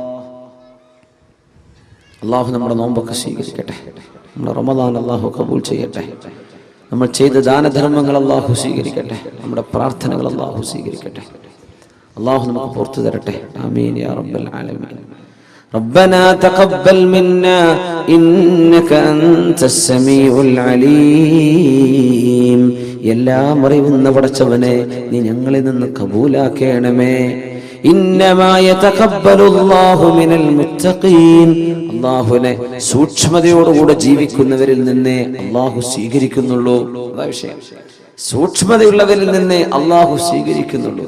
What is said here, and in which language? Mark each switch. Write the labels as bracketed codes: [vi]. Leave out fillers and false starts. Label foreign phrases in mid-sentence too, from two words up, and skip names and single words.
[ml] അള്ളാഹു നമ്മുടെ നോമ്പൊക്കെ സ്വീകരിക്കട്ടെ. നമ്മുടെ റമദാൻ അള്ളാഹു കബൂൽ ചെയ്യട്ടെ. നമ്മൾ ചെയ്ത ദാനധർമ്മങ്ങൾ അള്ളാഹു സ്വീകരിക്കട്ടെ. നമ്മുടെ പ്രാർത്ഥനകൾ അള്ളാഹു സ്വീകരിക്കട്ടെ. അള്ളാഹു നമുക്ക് പുറത്തു തരട്ടെ. [ar] آمين يا رب العالمين. ربنا تقبل منا إنك أنت السميع العليم [ml] എല്ലാം അറിയുന്ന പടച്ചവനെ നീ ഞങ്ങളിൽ നിന്ന് കബൂലാക്കണമേ. [ar] إنما يتقبل الله من المتقين, [ml] അല്ലാഹുവിനെ സൂക്ഷ്മതയോടുകൂടെ ജീവിക്കുന്നവരിൽ നിന്നേ അല്ലാഹു സ്വീകരിക്കുന്നുള്ളൂ. അതാ വിഷയം, സൂക്ഷ്മതയുള്ളവരിൽ നിന്നേ അല്ലാഹു സ്വീകരിക്കുന്നുള്ളൂ.